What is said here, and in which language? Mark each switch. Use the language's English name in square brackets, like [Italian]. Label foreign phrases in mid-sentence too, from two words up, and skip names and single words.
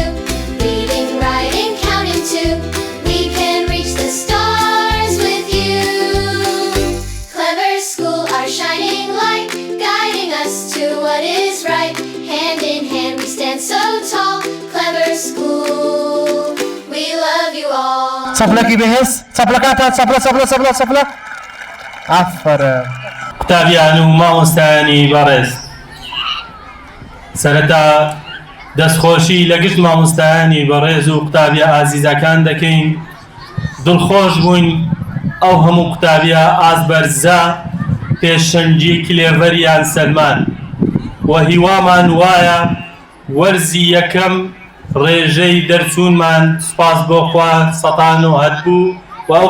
[English] Reading, writing, counting too. We can reach the stars with you. Clever school, our shining light, guiding us to what is right. Hand in hand, we stand so tall. Clever school, we love you all. [Central Kurdish] چەپڵەکی بەهێز چەپڵەکاتان چەپڵە ئافەرە قوتابیان و مامۆستایانی بەڕێز سەرەتا دەستخۆشی لە گشت مامۆستایانی بەڕێز و قوتابیە ئازیزەکان دەکەین دڵخۆش بووین ئەو هەموو قوتابیە ئازبەرزە پێشەنگی کلێڤەریان سەلمان و هیوامان وایە وەرزی یەکەم ڕێژەی دەرچوونمان سوپاس بۆ خوا سەتان و هەتبوو و ئەو